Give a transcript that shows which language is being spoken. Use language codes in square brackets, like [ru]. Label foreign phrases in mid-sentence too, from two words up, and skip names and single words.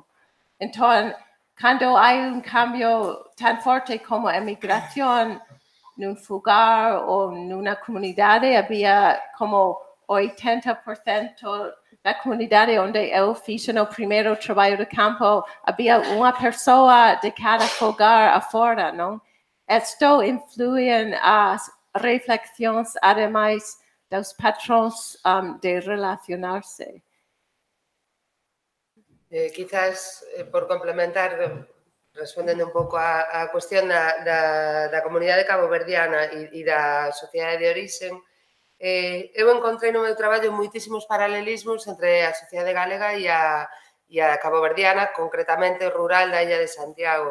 [es] Entonces, cuando hay un cambio tan fuerte como emigración en un lugar o en una comunidad, había como 80% la comunidad donde yo hice el primer trabajo de campo, había una persona de cada hogar afuera, ¿no? Esto influye en las reflexiones, además de los patrones de relacionarse. Quizás, por complementar, [gl] respondendo un pouco a cuestión da comunidade caboverdiana e da sociedade de orixen, eu encontrei no meu traballo moitísimos paralelismos entre a sociedade galega e a caboverdiana, concretamente rural da Illa de Santiago.